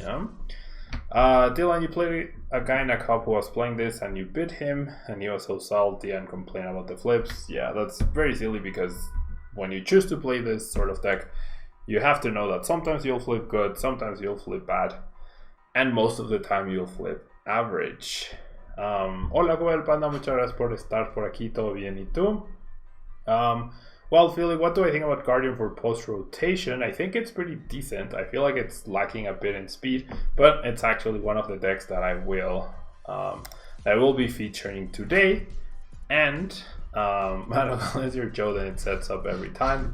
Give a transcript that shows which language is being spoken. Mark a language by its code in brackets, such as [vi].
[en] Dylan, you played a guy in a cup who was playing this and you bit him and he was so salty and complained about the flips. Yeah, that's very silly because when you choose to play this sort of deck, you have to know that sometimes you'll flip good, sometimes you'll flip bad, and most of the time you'll flip average. [es] Hola, Coel Panda, muchas gracias por estar por aquí, todo bien, ¿y tú? [en] Well, Philly, what do I think about Guardian for post-rotation? I think it's pretty decent. I feel like it's lacking a bit in speed, but it's actually one of the decks that I will be featuring today. And I don't know, unless you're Joe, then it sets up every time.